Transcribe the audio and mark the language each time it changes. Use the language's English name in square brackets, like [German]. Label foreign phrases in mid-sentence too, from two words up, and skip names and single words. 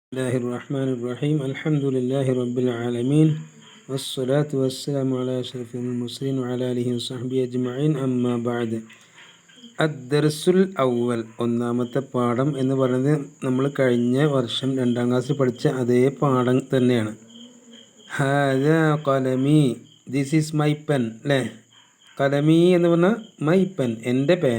[Arabic] بسم الله الرحمن الرحيم الحمد لله رب العالمين. والصلاة والسلام على أشرف المرسلين وعلى آله وصحبه أجمعين. أما بعد. الدرس الأول [Malayalam] ഒന്നാമത്തെ പാഠം എന്ന് പറയുന്നത് നമ്മൾ കഴിഞ്ഞ വർഷം 2ാം ക്ലാസ്സിൽ പഠിച്ച അതേ പാഠം തന്നെയാണ്. [Arabic] هذا قلمي, [English] this is my pen അല്ലേ. [Malayalam] ഖലമി എന്ന് പറഞ്ഞാൽ [English] my pen, [Malayalam] എൻ്റെ പേന.